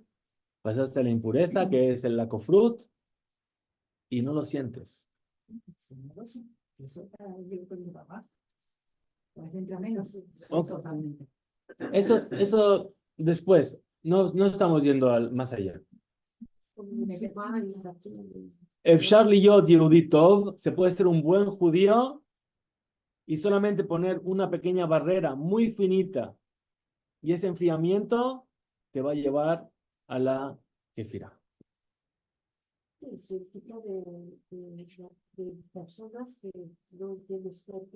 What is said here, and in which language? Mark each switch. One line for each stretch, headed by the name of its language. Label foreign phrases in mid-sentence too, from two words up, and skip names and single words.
Spanish: Pasaste a la impureza, que es el lacofrut, y no lo sientes. Eso para yo con mi papá. Pues entra menos. Ok. Totalmente. Eso después, no estamos yendo más allá.
Hebrew: אפשר להיות יהודי טוב,
Spanish: se puede ser un buen judío y solamente poner una pequeña barrera muy finita y ese enfriamiento te va a llevar a la kefirá. Es el tipo de personas que no entienden por qué.